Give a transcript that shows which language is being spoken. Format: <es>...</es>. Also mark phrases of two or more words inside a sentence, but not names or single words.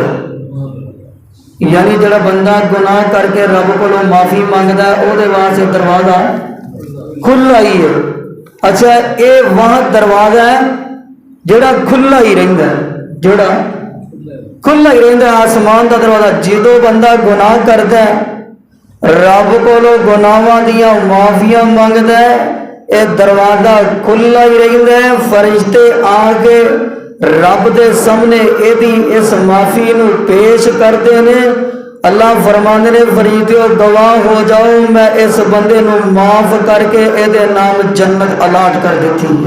<pa>یعنی جڑا بندہ گناہ کر کے رب کو معافی مانگتا ہے او دے واسطے دروازہ کھلا ہی ہے. اچھا اے وہاں دروازہ ہے جڑا کھلا ہی رہندا ہے، جڑا کھلا ہی رہندا ہے آسمان دا دروازہ. جدوں بندہ گناہ کردا ہے رب کو گناہاں دیاں معافیاں مانگدا ہے، اے دروازہ کھلا ہی رہندا ہے. فرشتے آ کے رب دے سامنے ایدی اس معافی نو پیش کرتے نے. اللہ فرماندے نے فرشتیو گواہ ہو جاؤ میں اس بندے نو معاف کر کے ایدے نام جنت الاٹ کر دیتی ہے.</pa>